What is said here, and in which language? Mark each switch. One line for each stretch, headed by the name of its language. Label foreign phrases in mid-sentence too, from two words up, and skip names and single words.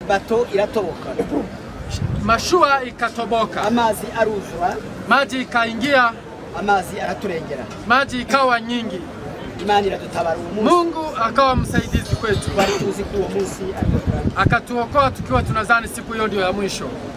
Kinyarwanda: bato iratoboka,
Swahili: mashua ikatoboka,
Kinyarwanda: amazi aruzura,
Swahili: maji ikaingia,
Kinyarwanda: amazi araturengera,
Swahili: maji ikawa nyingi.
Kinyarwanda: Imana iradutabara uwo munsi.
Swahili: Mungu akawa msaidizi kwetu.
Kinyarwanda: Twari tuzi ko uwo munsi
Swahili: akatuokoa tukiwa tunadhani siku hiyo ndio ya mwisho.